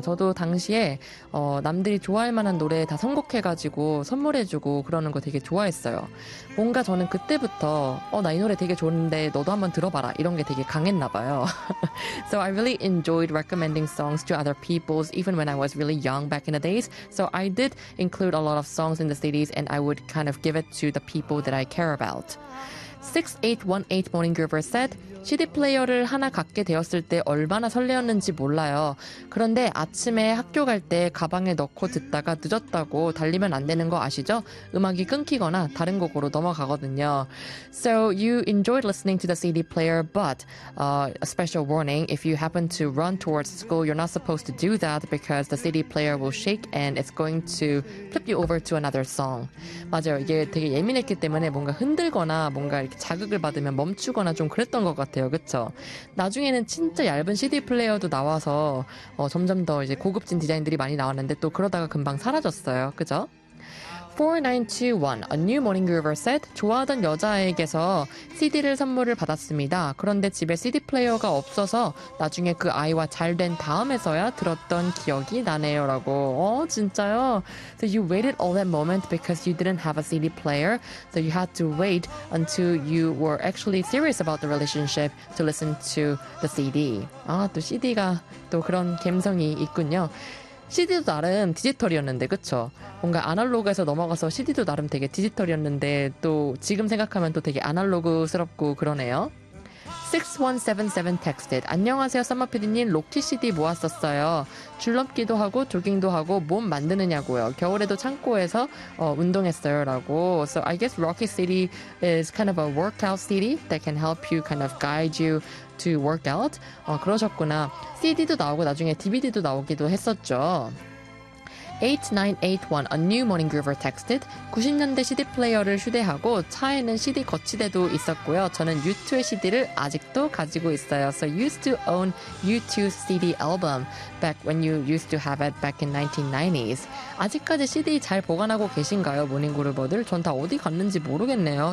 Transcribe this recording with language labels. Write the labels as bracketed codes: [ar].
[ko] 저도 당시에 남들이 좋아할 만한 노래 다 선곡해가지고 선물해주고 그러는 거 되게 좋아했어요. 뭔가 저는 그때부터 나이 노래 되게 좋은데 너도 한번 들어봐라 이런 게 되게 강했나 봐요. [en] So I really enjoyed recommending songs to other people, even when I was really young back in the days. So I did include a lot of songs in the CDs, and I would kind of give it to the people that I care about. [ko] 6818 [en] Morning Groover said, [ko] CD 플레이어를 하나 갖게 되었을 때 얼마나 설레었는지 몰라요. 그런데 아침에 학교 갈때 가방에 넣고 듣다가 늦었다고 달리면 안 되는 거 아시죠? 음악이 끊기거나 다른 곡으로 넘어가거든요. [en] So you enjoyed listening to the CD player, but a special warning, if you happen to run towards school, you're not supposed to do that because the CD player will shake and it's going to flip you over to another song. [ko] 맞아요. 이게 되게 예민했기 때문에 뭔가 흔들거나 뭔가 이렇게 자극을 받으면 멈추거나 좀 그랬던 것 같아요. 그쵸? 나중에는 진짜 얇은 CD 플레이어도 나와서 점점 더 이제 고급진 디자인들이 많이 나왔는데 또 그러다가 금방 사라졌어요. 그죠? 4921, [en] A New Morning Groover said, [ko] 좋아하던 여자아이에게서 CD를 선물을 받았습니다. 그런데 집에 CD 플레이어가 없어서 나중에 그 아이와 잘된 다음에서야 들었던 기억이 나네요. 라고. 진짜요? [en] So you waited all that moment because you didn't have a CD player. So you had to wait until you were actually serious about the relationship to listen to the CD. [ko] 아, 또 CD가 또 그런 감성이 있군요. CD도 나름 디지털이었는데, 그쵸? 뭔가 아날로그에서 넘어가서 CD도 나름 되게 디지털이었는데, 또 지금 생각하면 또 되게 아날로그스럽고 그러네요. [en] 6177 texted. [ko] 안녕하세요, 썸머피디님. 로키 CD 모았었어요. 줄넘기도 하고, 조깅도 하고, 몸 만드느냐고요. 겨울에도 창고에서 운동했어요. 라고. [en] So I guess Rocky CD is kind of a workout CD that can help you kind of guide you to workout. [ko] 그러셨구나. CD도 나오고 나중에 DVD도 나오기도 했었죠. [en] 8981, A New Morning Groover texted. [ko] 90년대 CD 플레이어를 휴대하고 차에는 CD 거치대도 있었고요. 저는 U2의 CD를 아직도 가지고 있어요. [en] So used to own U2 CD album back when you used to have it back in 1990s. [ko] 아직까지 CD 잘 보관하고 계신가요, 모닝그루버들? 전다 어디 갔는지 모르겠네요.